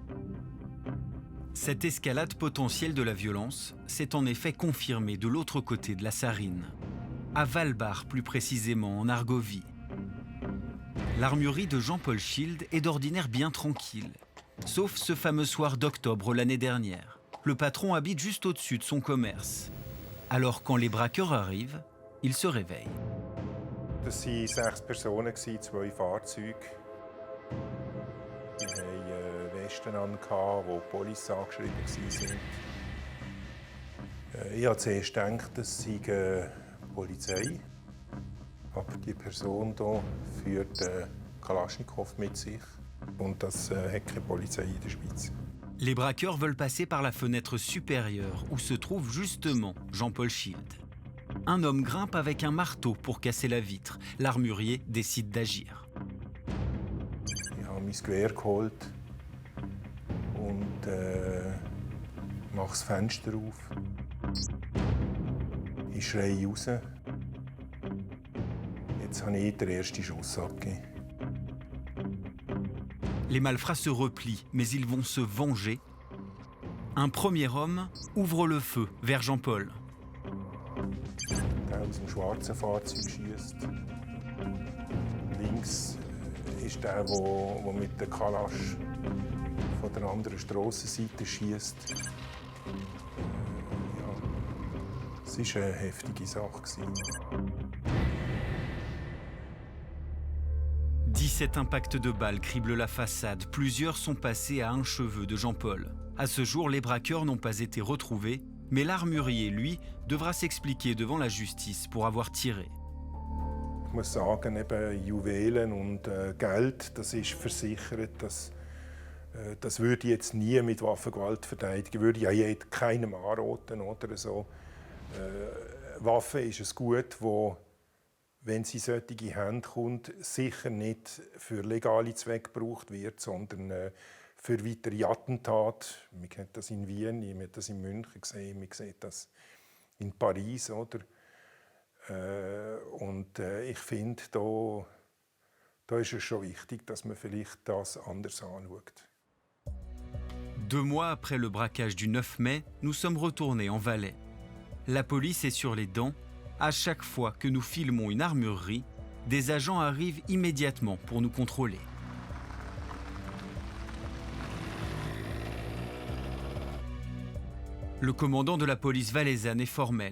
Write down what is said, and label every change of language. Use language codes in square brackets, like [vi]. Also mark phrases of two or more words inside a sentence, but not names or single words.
[fr] Cette escalade potentielle de la violence s'est en effet confirmée de l'autre côté de la Sarine, à Valbar plus précisément, en Argovie. L'armurerie de Jean-Paul Schild est d'ordinaire bien tranquille, sauf ce fameux soir d'octobre l'année dernière. Le patron habite juste au-dessus de son commerce. Alors quand les braqueurs arrivent, il se réveille. [de] Das waren 6 Personen, 2 Fahrzeuge. Die hatten Westen an, wo Police angeschrieben waren. Ich habe zuerst gedacht, das sei Polizei. Aber die Person hier führt Kalaschnikow mit sich. Und das hat keine Polizei in der Schweiz. [fr] Les braqueurs veulent passer par la fenêtre supérieure où se trouve justement Jean-Paul Schild. Un homme grimpe avec un marteau pour casser la vitre. L'armurier décide d'agir. [de] Ich habe mein Gewehr geholt und mache das Fenster auf. Ich schreie raus. Jetzt habe ich den ersten Schuss abgegeben. [fr] Les malfrats se replient, mais ils vont se venger. Un premier homme ouvre le feu vers Jean-Paul. [de] Der aus dem schwarzen Fahrzeug schießt. Links ist der mit der Kalasch von der anderen Strassenseite schießt. Ja, es war eine heftige Sache. [fr] 17 impacts de balles criblent la façade. Plusieurs sont passés à un cheveu de Jean-Paul. À ce jour, les braqueurs n'ont pas été retrouvés, mais l'armurier, lui, devra s'expliquer devant la justice pour avoir tiré. [de] Ich muss sagen, eben Juwelen und Geld, das ist versichert. Das würde ich jetzt nie mit Waffengewalt verteidigen. Würde ich ja keinem anraten oder so. Waffe ist ein Gut, das, wenn sie in solche Hände kommt, sicher nicht für legale Zwecke gebraucht wird, sondern für weitere Attentate. Man kennt das in Wien, man hat das in München gesehen, man sieht das in Paris. Oder? Ich finde, da ist es schon wichtig, dass man vielleicht das anders anschaut. [fr] 2 mois après le braquage du 9 mai, nous sommes retournés en Valais. La police est sur les dents. À chaque fois que nous filmons une armurerie, des agents arrivent immédiatement pour nous contrôler. Le commandant de la police valaisanne est formel.